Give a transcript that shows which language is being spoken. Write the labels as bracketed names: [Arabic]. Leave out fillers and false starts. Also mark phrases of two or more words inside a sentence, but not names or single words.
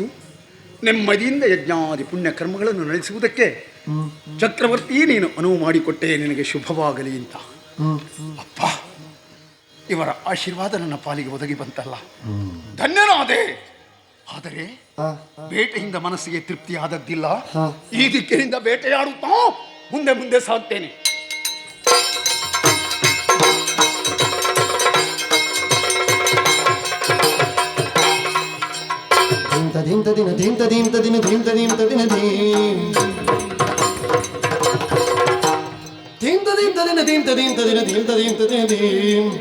[Kannada] ನೆಮ್ಮದಿಯಿಂದ ಯಜ್ಞಾದಿ ಪುಣ್ಯ ಕರ್ಮಗಳನ್ನು ನಡೆಸುವುದಕ್ಕೆ ಚಕ್ರವರ್ತಿ ನೀನು ಅನುವು ಮಾಡಿಕೊಟ್ಟೆ. ನಿನಗೆ ಶುಭವಾಗಲಿ ಅಂತ. ಅಪ್ಪ, ಇವರ ಆಶೀರ್ವಾದ ನನ್ನ ಪಾಲಿಗೆ ಒದಗಿ ಬಂತಲ್ಲ, ಧನ್ಯನಾದೆ. ಆದರೆ ಬೇಟೆಯಿಂದ ಮನಸ್ಸಿಗೆ ತೃಪ್ತಿ ಆದದ್ದಿಲ್ಲ. ಈ ದಿಕ್ಕಿನಿಂದ ಬೇಟೆಯಾಡುತ್ತಾ ಮುಂದೆ ಮುಂದೆ ಸಾಗ್ತೇನೆ. ಧೀಂ ತದಿನ ಧೀಂ ತದೀಂ ತದಿನ ಧೀಂ ತದೀಂ ತದಿನ ಧೀಂ ಧೀಂ ತದೀಂ ತದಿನ ಧೀಂ ತದೀಂ ತದಿನ ಧೀಂ ತದೀಂ ತದಿನ ಧೀಂ